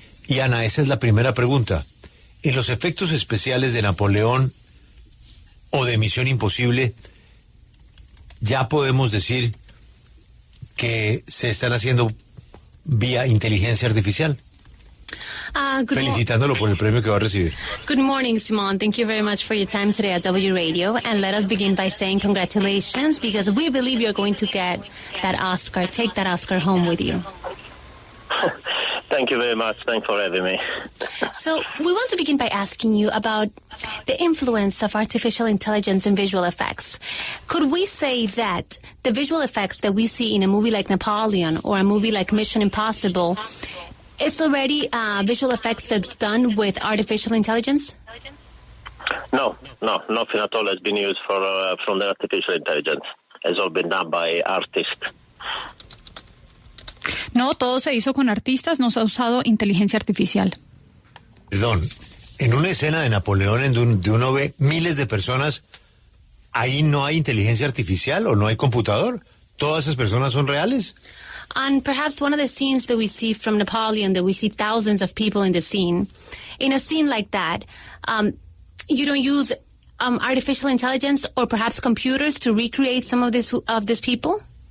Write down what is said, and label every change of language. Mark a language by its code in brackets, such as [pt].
[es] Y Ana, esa es la primera pregunta. En los efectos especiales de Napoleón o de Misión Imposible, ya podemos decir que se están haciendo vía inteligencia artificial. Felicitándolo por el premio que va a recibir. [en] Good morning, Simone. Thank you very much for your time today at W Radio. And let us begin by saying congratulations, because we believe you're going to get that Oscar. Take that Oscar home with you. Thank you very much. Thanks for having me. So we want to begin by asking you about the influence of artificial intelligence in visual effects. Could we say that the visual effects that we see in a movie like Napoleon or a movie like Mission Impossible, it's already visual effects that's done with artificial intelligence? No, nothing at all has been used from the artificial intelligence. It's all been done by artists. [es] No, todo se hizo con artistas, no se ha usado inteligencia artificial. Perdón, en una escena de Napoleón en donde uno ve miles de personas, ¿ahí no hay inteligencia artificial o no hay computador? ¿Todas esas personas son reales? [en] And perhaps one of the scenes that we see from Napoleon, that we see thousands of people in the scene, in a scene like that, you don't use artificial intelligence or perhaps computers to recreate some of these people?